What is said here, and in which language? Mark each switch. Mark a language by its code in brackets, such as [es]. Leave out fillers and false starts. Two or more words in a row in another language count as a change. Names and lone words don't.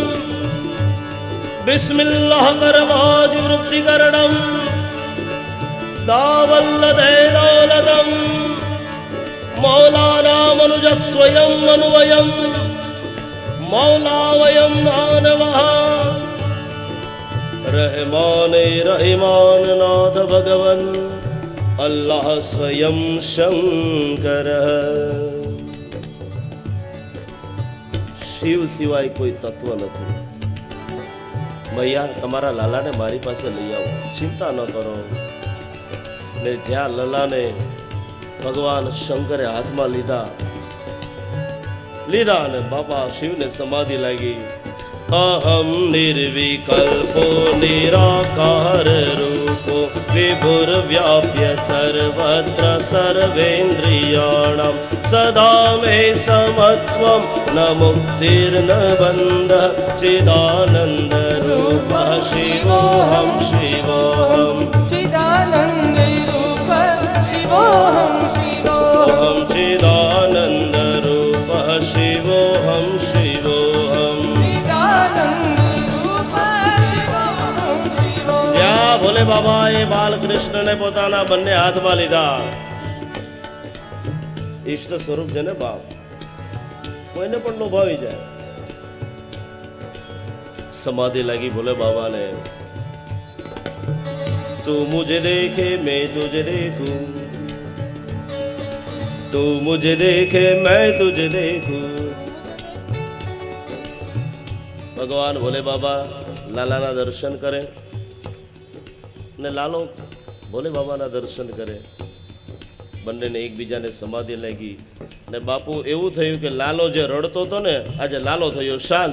[sa] बिस्मिल्लाह करवाज वृत्ति करणम, दावल्लदे दौलदम, मौलाना मनुज स्वयं अन्वयम, मौला वयम मानवः, रहमाने रहीमान नाथ भगवन, अल्लाह स्वयं शंकर. [gu] શિવ સિવાય કોઈ તત્વ નથી. ભૈયા તમારા લાલાને મારી પાસે લઈ આવો, ચિંતા ન કરો. ને જ્યાં લલાને ભગવાન શંકરે હાથમાં લીધા અને બાપા શિવને સમાધિ લાગી. [sa] अहम निर्विकल्पो निराकार रूपो विभुर्व्याप्य सर्वत्र सर्वेन्द्रियाणां सदा मे समत्वं न मुक्तिर्न बन्धः चिदानन्द रूपः शिवोऽहं शिवोऽहं चिदानन्द रूपः शिवोऽहं शिवोऽहं चिदानन्द रूपः शिवोऽहं शिवोऽहं. [gu] ભોલે બાબા એ બાલકૃષ્ણને પોતાના બંને હાથમાં લીધા. ઈષ્ટ સ્વરૂપ છે ને બાપ, કોઈને પણ લોભાવી જાય. સમાધિ લાગી ભોલે બાબાને. [hi] तू मुझे देखे मैं तुझे देखूं, तू मुझे देखे मैं तुझे देखूं. [gu] ભગવાન ભોલે બાબા લાલાના દર્શન કરે ને લાલો ભોલે બાબાના દર્શન કરે. બંનેને એકબીજાને સમાધિ લાગી. ને બાપુ એવું થયું કે લાલો જે રડતો હતો ને, આજે લાલો થયો શાંત.